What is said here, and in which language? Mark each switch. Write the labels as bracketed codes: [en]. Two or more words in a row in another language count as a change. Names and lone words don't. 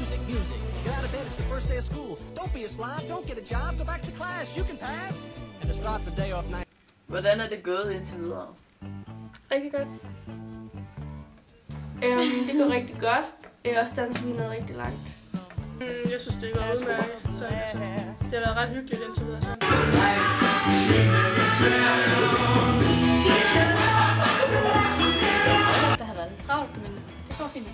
[en] music. Get out of bed, it's the first day of school. Don't be a slob, don't get a job, go back to class. You can pass. And to start the day off nice. [da] Hvordan er det gået indtil videre? Rigtig godt. Det går rigtig godt. Også danser vi noget rigtig langt. Jeg synes, det er gået udmærket. Så altså, det har været ret hyggeligt indtil videre. Så. Der har været lidt travlt, men det går fint.